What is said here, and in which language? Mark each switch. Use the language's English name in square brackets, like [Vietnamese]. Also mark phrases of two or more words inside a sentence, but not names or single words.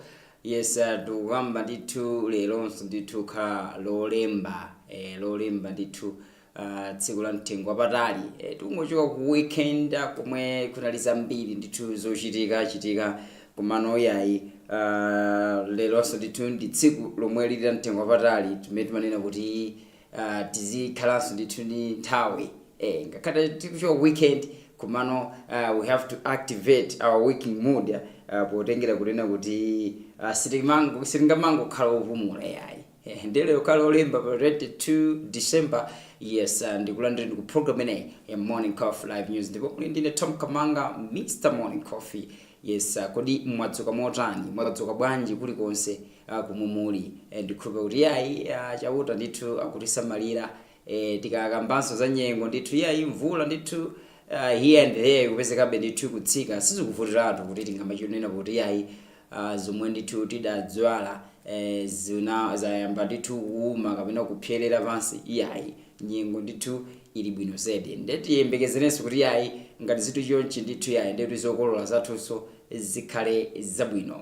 [Nyanja] Yes, tukamba nditu lelonso nditu ka lolemba lolemba nditu tsiku la mtengo wapatali tungochoka ku weekend komwe kunaliza mbiri nditu zochitika kumano yayi lelonso nditu ndi tsiku lomwe lili la mtengo wapatali tumene timanena kuti tizikhalanso nditu ndi nthawi ngakhala tikuchoka weekend kumano [English] we have to activate our waking mood [Nyanja] potengera kunena kuti sitingamango khala opumula yayi ndilero khala olemba pa 22 December. Yes, ndikulandira ku program ine ya Morning Coffee Live News ndipo muli ndine Tom Kamanga, Mr. Morning Coffee. Yes, kodi mwadzuka motani, mwadzuka bwanji kulikonse kumumuli ndikhupa kuti yayi chauta ndithu akutisamalira tikakambanso za nyengo ndithu yayi mvula ndithu [English] here and there [Nyanja] kupezekabe ndithu kutsika sizikuvutiratu kuti tingamachionena kuti yayi zomwe ndithu tidadzwala zina zayamba ndithu kuuma kapena kupyerera pansi yayi nyengo ndithu ili bwino zedi ndetiyembekezerenso kuti yayi ngati zinthu chonchi ndithu yayi ndithu zokolola zathunso zikhale zabwino.